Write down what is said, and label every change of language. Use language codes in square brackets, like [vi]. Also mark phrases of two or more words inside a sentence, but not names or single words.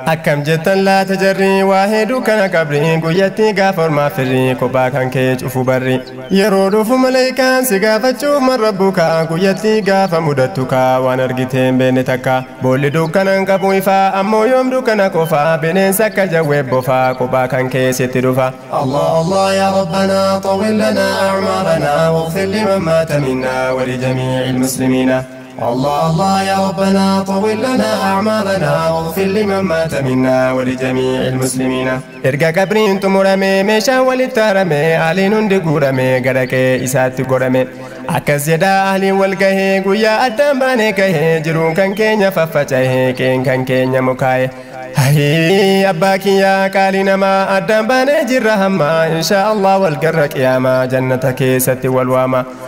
[om] Akkam jettan laata jarri, waa hedduu kana qabri, guyyatti gaafa ormaa firri, kophaa kan kee cufu barri. Yeroo dhufu maleekaan si gaafachuuf marra buka, guyyatti gaafa mudattu ka, waan argiteen beenne takka. Boolli dukkanan qabu ifa, ammoo yoom dukkana qofa, bineensa akka jawwee bofa, kophaa kan kee sitti dhufa. [ar] الله الله يا ربنا طول لنا أعمارنا واغفر لمن مات منا ولجميع المسلمين. الله الله يا ربنا طول لنا أعمارنا واغفر لمن مات منا ولجميع المسلمين. [om] Erga qabriin xumurame, meeshaan walitti haarame, aaliin hundi guurame, gara qe'ee isaatti gorame. Akkas jedha aaliin wal gahee, guyyaa addaan baanee kahee, jiruun kan keenya faffacahee, qe'een kan keenya mukaa'e. Hayii, abbaa kiyyaa qaalii namaa, addaan baanee jirra hamma, [ar] إن شاء الله [om] wal garra qiyaamaa, jannata keessatti wal waama.